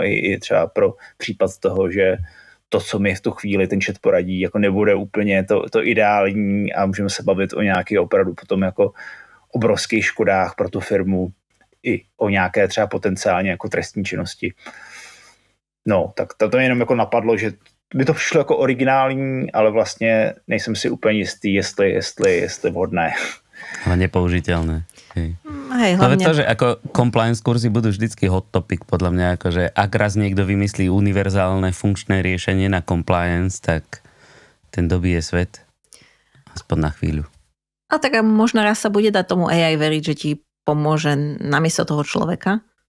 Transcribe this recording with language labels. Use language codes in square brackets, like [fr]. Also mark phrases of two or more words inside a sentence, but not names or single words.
[cs] I třeba pro případ toho, že to, co mi v tu chvíli ten chat poradí, jako nebude úplně to ideální a můžeme se bavit o nějaký opravdu potom jako obrovských škodách pro tu firmu i o nějaké třeba potenciálně jako trestní činnosti. No, tak to mě jenom jako napadlo, že by to přišlo jako originální, ale vlastně nejsem si úplně jistý, jestli vhodné. [sk] Ale nepoužiteľné. Hej, hlavne. To, že ako compliance kurzy budú vždycky [en] hot topic, [sk] podľa mňa, akože ak raz niekto vymyslí univerzálne funkčné riešenie na compliance, tak ten dobije svet. Aspoň na chvíľu. A tak možno raz sa bude dať tomu AI veriť, že ti pomôže namiesto toho človeka.